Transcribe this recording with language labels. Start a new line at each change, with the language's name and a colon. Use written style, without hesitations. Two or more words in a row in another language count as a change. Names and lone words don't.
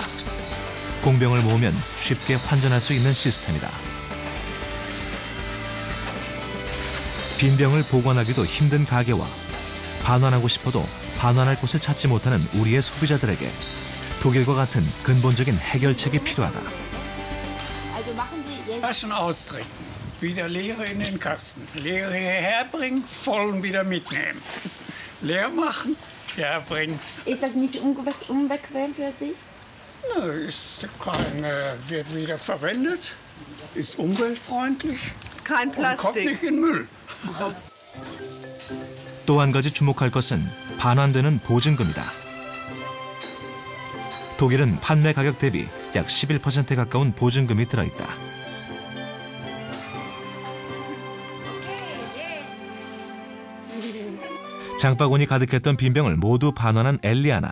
Korean: 공병을 모으면 쉽게 환전할 수 있는 시스템이다. 빈병을 보관하기도 힘든 가게와 반환하고 싶어도 반환할 곳을 찾지 못하는 우리의 소비자들에게 독일과 같은 근본적인 해결책이 필요하다.
German: Flaschen austrinken, wieder leere in den Kasten, leere hierher bringen, vollen wieder mitnehmen. Leer machen, herbringen. Ist das nicht unbequem für Sie? Nö, wird wieder verwendet, ist umweltfreundlich. Kein und kommt nicht in Müll.
Korean: 또 한 가지 주목할 것은 반환되는 보증금이다. 독일은 판매 가격 대비 약 11%에 가까운 보증금이 들어있다. 장바구니 가득했던 빈병을 모두 반환한 엘리아나.